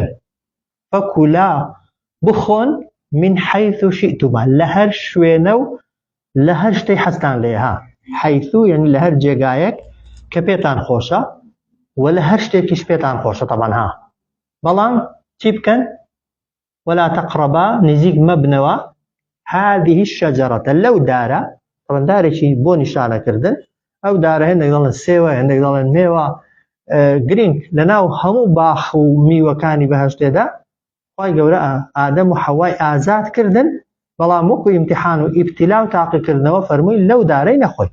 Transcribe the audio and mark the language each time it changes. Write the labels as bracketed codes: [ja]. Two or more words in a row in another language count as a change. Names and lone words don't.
[ckb] فەکولا بخۆن [ar] من حەیث شئتما [ckb] لە هەر شوێنە و لە هەر شتەی حەستان لێها. حەیث یعنی لە هەر جێگایەک کە پێتان خۆشە و لە هەر شتێکیش پێتان خۆشە تەبەن بەڵام چی بکەن؟ [ar] ولا تقربا [ckb] نزیک مەبنەوە [ar] هذه الشجرة [ckb] لەو دارە، طبعا دارێکی بۆ نیشانەکردن. ئەو دارە هەندێک دەڵێن سێوە هەندێک دەڵێن مێوە گرنگ لەناو هەموو باخ و میوەکانی بەهەشتێدا خوای گەورە ئادەم و حەوای ئازاد کردن، بەڵام وەکو ئیمتیحان و ئیبتیلا و تاقیکردنەوە فەرمووی لەو دارەی نەخۆی.